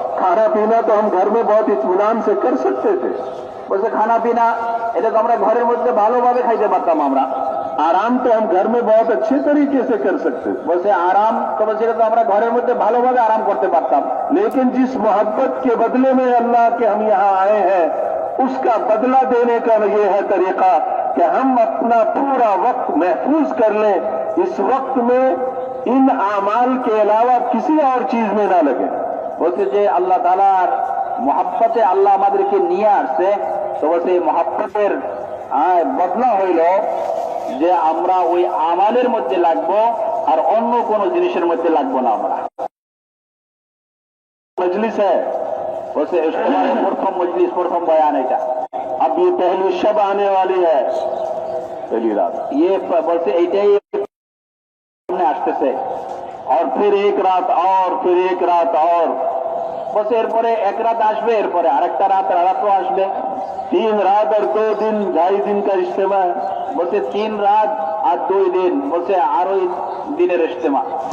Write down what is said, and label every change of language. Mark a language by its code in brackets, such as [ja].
[hi] खाना पीना तो हम घर में बहुत इत्मीनान से कर सकते थे, [bn] বলছে খানা পিনা এটা তো আমরা ঘরের মধ্যে ভালোভাবে খাইতে পারতাম আমরা। [hi] आराम तो हम घर में बहुत अच्छे तरीके से कर सकते थे, [bn] বলছে আরাম তো বলছে এটা তো আমরা ঘরের মধ্যে ভালোভাবে আরাম করতে পারতাম। [hi] लेकिन जिस मोहब्बत के बदले में अल्लाह के हम यहाँ आए हैं उसका बदला देने का ये है तरीका कि हम अपना पूरा वक्त महफूज कर लें, इस वक्त में इन आमाल के अलावा किसी और चीज में ना लगे। [bn] বলছে যে আল্লাহ তাআলার মহব্বতে আল্লাহ আমাদেরকে নিয়ে আসছে, তো বলছে এই মহব্বতের বদলা হইল যে আমরা ওই আমালের মধ্যে লাগবো আর অন্য কোন জিনিসের মধ্যে লাগবো না আমরা। [hi] मजलिस है, [bn] বলছে প্রথম মজলিস, প্রথম বয়ান এটা। [hi] अब ये पहली शब आने वाली है, पहली रात, [bn] ये বলছে এইটাই সামনে আসতেছে। [hi] और फिर एक रात और फिर एक रात और, [bn] বলছে এরপরে এক রাত আসবে, এরপরে আরেকটা রাতও আসবে। [hi] 3 रात और 2 दिन, 2.5 दिन का इज्तिमा है। [bn] বলছে 3 রাত আর 2 দিন, বলছে আরো দিনের ইজতিমা।